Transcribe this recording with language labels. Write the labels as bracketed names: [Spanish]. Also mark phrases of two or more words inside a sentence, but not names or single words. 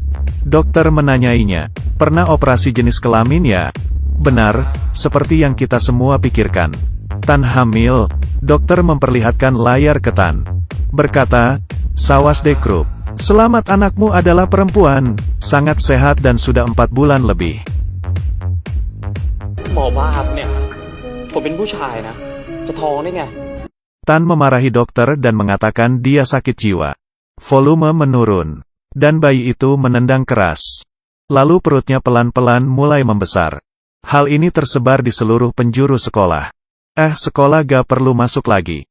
[Indonesian] Dokter menanyainya, pernah operasi jenis kelamin ya? Benar, seperti yang kita semua pikirkan. Tan hamil. Dokter memperlihatkan layar ke Tan. Berkata, [Thai] สวัสดีครับ, [Indonesian] selamat anakmu adalah perempuan, sangat sehat dan sudah 4 bulan lebih. [Thai] หมอบ้าครับเนี่ยผมเป็นผู้ชายนะจะท้องได้ไง [Indonesian] Tan memarahi dokter dan mengatakan dia sakit jiwa. Volume menurun. Dan bayi itu menendang keras. Lalu perutnya pelan-pelan mulai membesar. Hal ini tersebar di seluruh penjuru sekolah. Sekolah gak perlu masuk lagi.